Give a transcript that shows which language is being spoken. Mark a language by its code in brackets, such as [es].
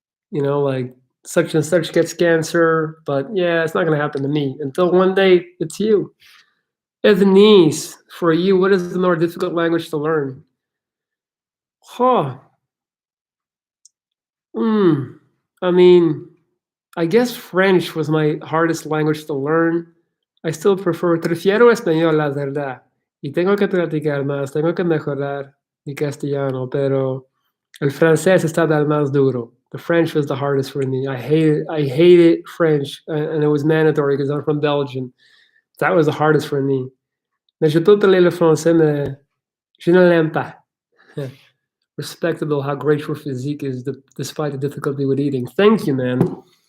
[en] Like such and such gets cancer, but yeah, it's not going to happen to me until one day it's you. Evanese, for you, what is the more difficult language to learn? Huh. Mm. I mean, I guess French was my hardest language to learn. I still [es] prefiero español, la verdad. Y tengo que practicar más, tengo que mejorar mi castellano, pero el francés estaba el más duro. [en] The French was the hardest for me. I hated French, and it was mandatory because I'm from Belgium. That was the hardest for me. [fr] Mais je peux parler le français, mais Je ne l'aime pas. [en] Respectable how great your physique is despite the difficulty with eating. Thank you, man.